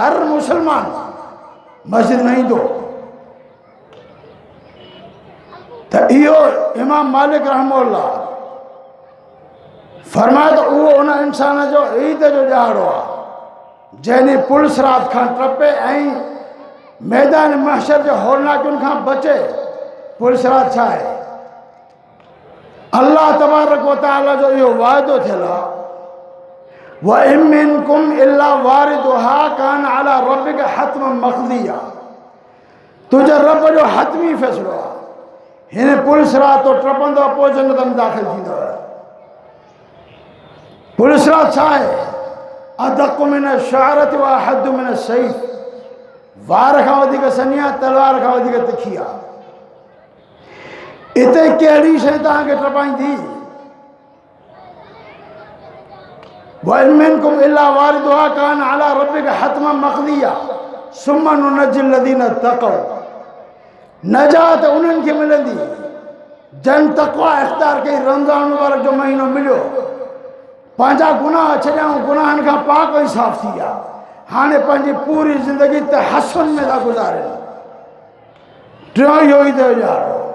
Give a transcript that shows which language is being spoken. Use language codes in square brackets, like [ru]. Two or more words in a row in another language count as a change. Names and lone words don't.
[sd] हर मुसलमान मस्जिद में ईंदो। त इहो इमाम मालिक रहमहुल्लाह फरमाए त उहो उन इंसान जो ईद जो ॾियारो आहे जंहिं पुलिस रात खां टपे ऐं मैदान महशर जे हौलनाकियुनि खां बचे। पुलिस रात छा आहे? अल्लाह तबारक व तआला जो इहो वाइदो थियल आहे, [ar] وإن منكم إلا واردها كان على ربك حتما مقضيا. [sd] तुंहिंजे रब जो हतमी फ़ैसिलो आहे। हिन पुलिस रात तो टपंदो, पोइ जन्नत में दाख़िल थींदो। पुलिस रात छा आहे? [ar] أدق من الشعرة وأحد من السيف. [sd] वार खां वधीक सनी आहे, तलवार खां वधीक तिखी आहे। इते कहिड़ी शइ तव्हांखे टपाईंदी? [ar] وإن منكم إلا واردها كان على ربك حتما مقضيا ثم ننجي الذين اتقوا. [sd] नजात उन्हनि खे मिलंदी जन तक़वा इख़्तियार कई। रमज़ान मुबारक जो महीनो मिलियो, पंहिंजा गुनाह छॾियऊं, गुनाहनि खां पाक ऐं साफ़ थी विया। हाणे पंहिंजी पूरी ज़िंदगी तहस्सन में था गुज़ारनि। टियों इहो ईद जो ॾियारो।